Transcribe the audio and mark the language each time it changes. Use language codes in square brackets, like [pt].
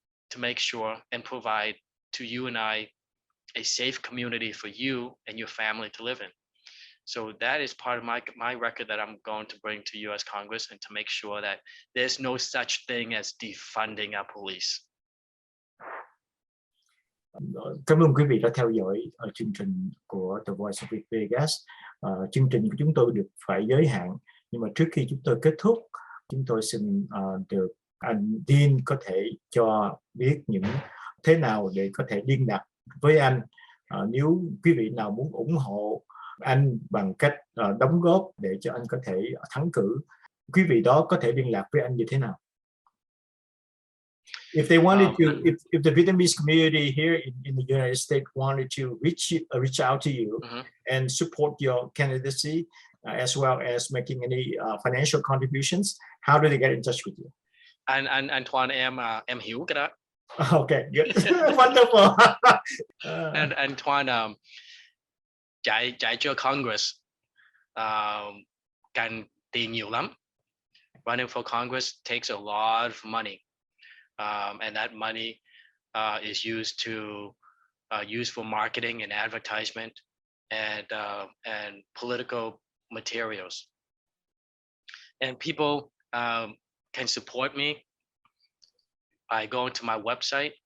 [en] to make sure and provide to you and I a safe community for you and your family to live in. So that is part of my record that I'm going to bring to US Congress, and to make sure that there's no such thing as defunding our police. [vi] Cảm ơn quý vị đã theo dõi chương trình của The Voice of Viet Vegas. Chương trình của chúng tôi được phải giới hạn, nhưng mà trước khi chúng tôi kết thúc, chúng tôi xin được anh Dean có thể cho biết những thế nào để có thể liên lạc với anh. Nếu quý vị nào muốn ủng hộ anh bằng cách đóng góp để cho anh có thể thắng cử, quý vị đó có thể liên lạc với anh như thế nào? [en] If they wanted to, if the Vietnamese community here in the United States wanted to reach out to you and support your candidacy, as well as making any financial contributions, how do they get in touch with you? [vi] Anh Tran, em hiểu cái đó. [en] Okay, good. Wonderful. [vi] And Tran chạy cho Congress cần tiền nhiều lắm. [en] Running for Congress takes a lot of money. And that money is used for marketing and advertisement and political materials. And people can support me by going to my website.